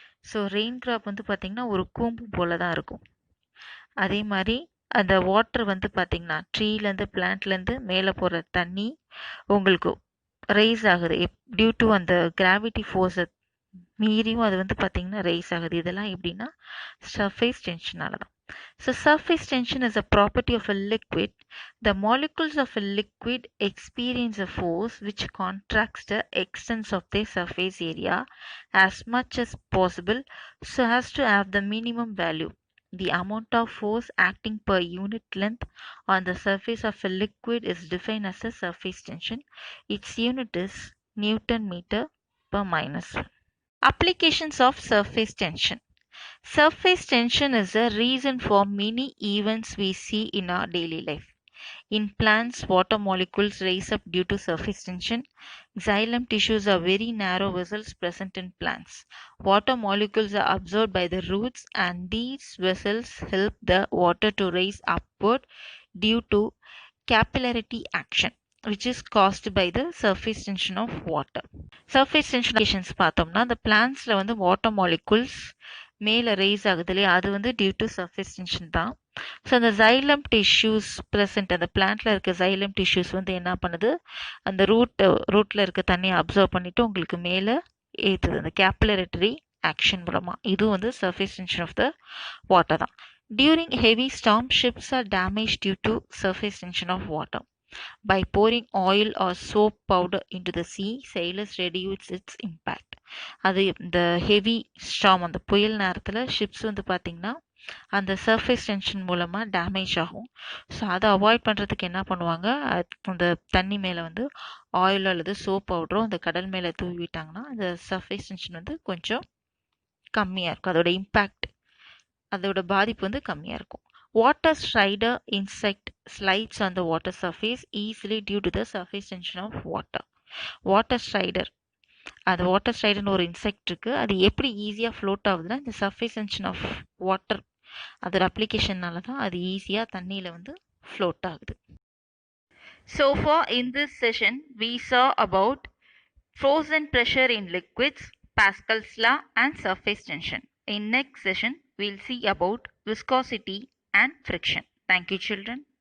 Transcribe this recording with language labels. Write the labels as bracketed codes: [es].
[ta] So rain drop வந்து பார்த்திங்கன்னா ஒரு கூம்பு போல தான் இருக்கும். அதே மாதிரி அந்த வாட்டர் வந்து பார்த்திங்கன்னா ட்ரீலேருந்து பிளான்ட்லேருந்து மேலே போகிற தண்ணி உங்களுக்கு ரைஸ் ஆகுது டியூ டு அந்த கிராவிட்டி ஃபோர்ஸை மீறியும் அது வந்து பார்த்திங்கன்னா ரைஸ் ஆகுது. இதெல்லாம் எப்படின்னா சர்ஃபேஸ் டென்ஷனால தான். [en] So surface tension is a property of a liquid. The molecules of a liquid experience a force which contracts the extent of their surface area as much as possible so as to have the minimum value. The amount of force acting per unit length on the surface of a liquid is defined as a surface tension. Its unit is Newton meter per minus 1. Applications of surface tension. Surface tension is a reason for many events we see in our daily life. In plants, water molecules rise up due to surface tension. Xylem tissues are very narrow vessels present in plants. Water molecules are absorbed by the roots and these vessels help the water to rise upward due to capillarity action, which is caused by the surface tension of water. Surface tension applications [ta] பார்த்தோம்னா [en] the plantsல வந்து water molecules [ta] மேலே rice ஆகுது இல்லையா, அது வந்து [en] Due to surface tension தான். [ta] So அந்த xylem tissues present அந்த பிளான்ட்ல இருக்க ஜைலம் டிஷ்யூஸ் வந்து என்ன பண்ணுது, அந்த ரூட்ல இருக்க தண்ணியை அப்சர்வ் பண்ணிட்டு உங்களுக்கு மேலே ஏற்றுது அந்த கேபிலரிட்டரி ஆக்ஷன் மூலமாக. இதுவும் வந்து [en] surface tension of the water [ta] தான். [en] During heavy storm ships are damage due to surface tension of water. By pouring oil or soap powder into the sea, sailors reduce its impact. [ta] அது இந்த heavy storm அந்த புயல் நேரத்தில் ships வந்து பார்த்திங்கன்னா அந்த surface tension மூலமாக டேமேஜ் ஆகும். ஸோ அதை அவாய்ட் பண்ணுறதுக்கு என்ன பண்ணுவாங்க, அந்த தண்ணி மேலே வந்து ஆயிலோ அல்லது சோப் பவுடரோ அந்த கடல் மேலே தூவிட்டாங்கன்னா அந்த சர்ஃபேஸ் டென்ஷன் வந்து கொஞ்சம் கம்மியாக இருக்கும், அதோட இம்பேக்ட் அதோட பாதிப்பு வந்து கம்மியாக இருக்கும். [en] Water strider insect slides on the water surface easily due to the surface tension of water. [ta] Water strider, அது வாட்டர் ஸ்ட்ரைடர்னு ஒரு இன்செக்ட் இருக்குது. அது எப்படி ஈஸியாக ஃப்ளோட் ஆகுதுன்னா இந்த சர்ஃபேஸ் டென்ஷன் ஆஃப் வாட்டர் அதோட அப்ளிகேஷனால தான் அது ஈஸியாக தண்ணியில் வந்து ஃப்ளோட் ஆகுது. [en] So far in this session, we saw about frozen pressure in liquids, Pascal's law and surface tension. In next session, we'll see about viscosity and friction. Thank you, children.